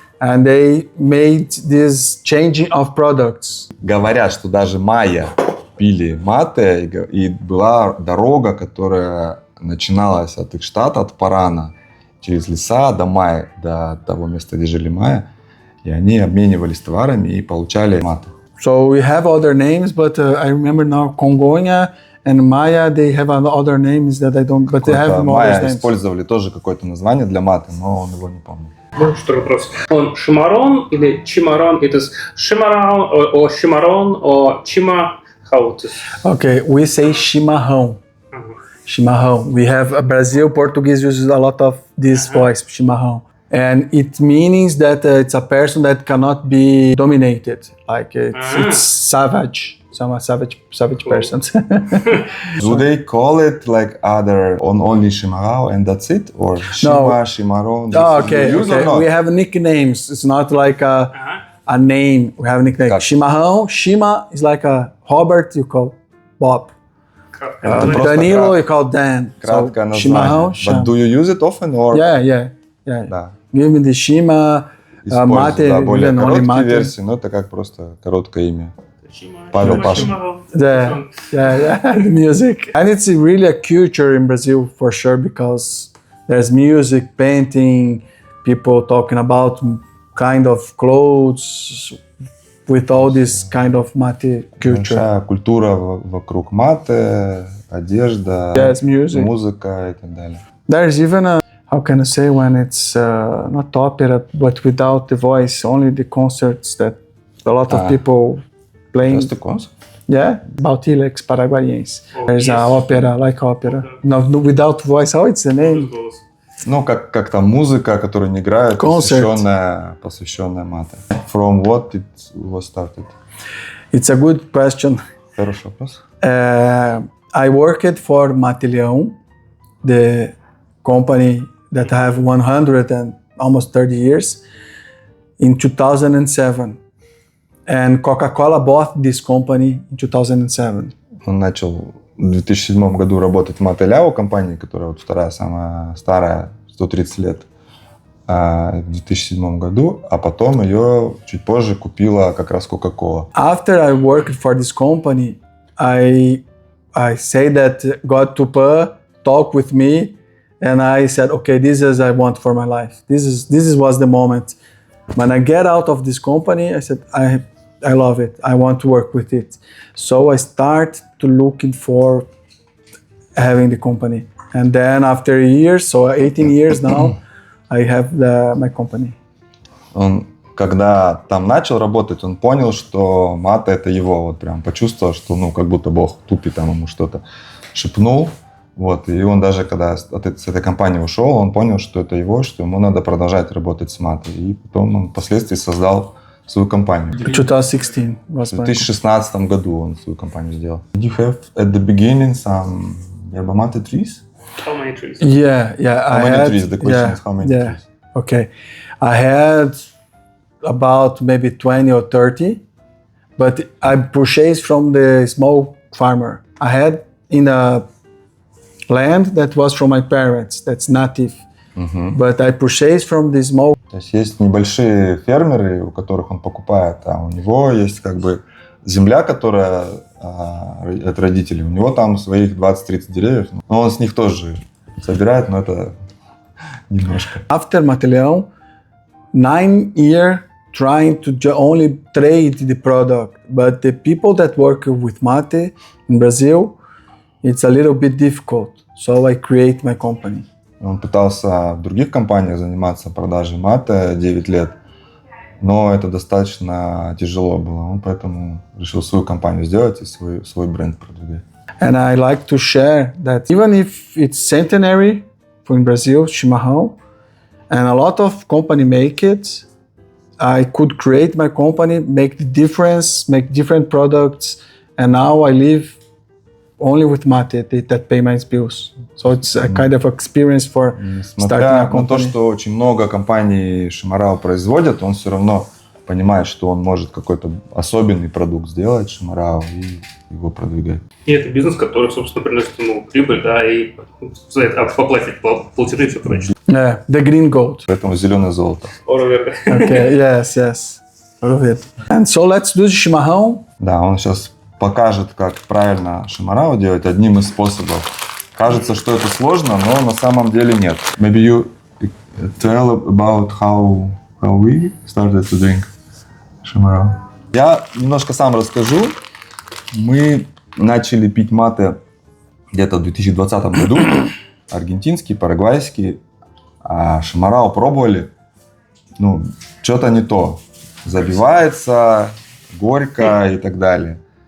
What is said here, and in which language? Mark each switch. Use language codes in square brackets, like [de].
[en] And they made this changing of products. [ru] Говорят, что даже майя пили мате, и была дорога, которая начиналась от их штата, от Parana, через леса до майя, до того места, где жили майя, и они обменивались товарами и получали мате. [en] So we have other names, but I remember now Congonha and Maya, they have other names that I don't, but they have more names. [ru] Майя использовали тоже какое-то название для мате, но он его не помнит. Ну, что вопрос. Он Шимаррон или Chimarrão? Это [en] Chimarrão, or Chimarrón, or Chima, how it is? Okay, we say Chimarrão. Chimarrão. We have Brazil, Portuguese uses a lot of this voice, Chimarrão. And it means that it's a person that cannot be dominated. Like it's savage. Some savage persons. Do they call it like other only Chimarrão and that's it, or Chimarrón? Oh, okay. We have nicknames. It's not like a name. We have nicknames. Gotcha. Chimarrão. Shima is like a Robert. You call Bob. Danilo, you call Dan. [ru] Краткое название. [en] But do you use it often, or? Yeah. [ru] Да. [en] Give me the Shima, Mate, [ru] да, более короткие [en] Mate. [ru] версии, но это как просто короткое имя. Павел Паша. [en] Yeah, the music. And it's really a culture in Brazil for sure, because there's music, painting, people talking about kind of clothes with all this kind of mate culture. Большая культура вокруг мате, одежда, музыка и так далее. There's even a, how can I say, when it's not opera, but without the voice, only the concerts that a lot of people playing. Just a concert. Yeah, Bautilex Paraguaiense. There's an opera, like opera. No, without voice. How it's the name? [ru] Ну, как там музыка, которую не играют, посвященная мате. [en] From what it was started? It's a good question. [ru] Хороший вопрос. [en] I worked for Mateleão, the company that have 100 and almost 30 years, in 2007. And Coca-Cola bought this company in 2007. [ru] Он начал в 2007 году работать в Mateleão, компании, которая вот вторая самая старая, 130 лет, в 2007 году, а потом ее чуть позже купила как раз Coca-Cola. [en] After I worked for this company, I say that God to talk with me, and I said, okay, this is I want for my life. This was the moment. When I get out of this company, I said, I love it. I want to work with it. So I start to looking for having the company. And then after years, so 18 years now, I have my company. [ru] Он, когда там начал работать, он понял, что мате это его. Вот прям почувствовал, что ну как будто Бог тупит там ему что-то шепнул. Вот. И он даже когда с этой компании ушел, он понял, что это его, что ему надо продолжать работать с мате. И потом он впоследствии создал свою компанию. 2016 В 2016 году он свою компанию сделал. [en] Did you have at the beginning some yerba mate trees? How many trees? Yeah. How many trees? The question is how many trees? Okay. I had about maybe 20 or 30, but I purchased from the small farmer. I had in a land that was from my parents, that's native. But I purchased from the small. [ru] То есть небольшие фермеры, у которых он покупает, а у него есть как бы земля, которая от родителей. У него там своих 20-30 деревьев. Но он с них тоже собирает, но это немножко. [en] After Mateleão, 9 years trying to only trade the product. But the people that work with mate in Brazil, it's a little bit difficult. So I create my company. [ru] Он пытался в других компаниях заниматься продажей мате 9 лет, но это достаточно тяжело было. Он поэтому решил свою компанию сделать и свой бренд продвигать. [en] And I like to share that even if it's centenary in Brazil, Chimarrão, and a lot of company make it, I could create my company, make the difference, make different products, and now I live only with mate that pay my bills. So it's a kind of experience for starting a company. [ru] Несмотря на то, что очень много компаний Chimarrão производят, он все равно понимает, что он может какой-то особенный продукт сделать Chimarrão и его продвигать. И это бизнес, который, собственно, приносит ему прибыль, да, и поплатить платежи и все прочее. [en] Yeah, the green gold. [ru] Поэтому зеленое золото. [en] Okay, yes. All of it. And so let's do the Chimarrão. [ru] Да, он сейчас покажет, как правильно Chimarrão делать одним из способов. Кажется, что это сложно, но на самом деле нет. [en] Maybe you tell about how we started to drink Chimarrão. [ru] Я немножко сам расскажу. Мы начали пить мате где-то в 2020 году. Аргентинский, парагвайский. А Chimarrão пробовали. Ну, что-то не то. Забивается, горько и так далее.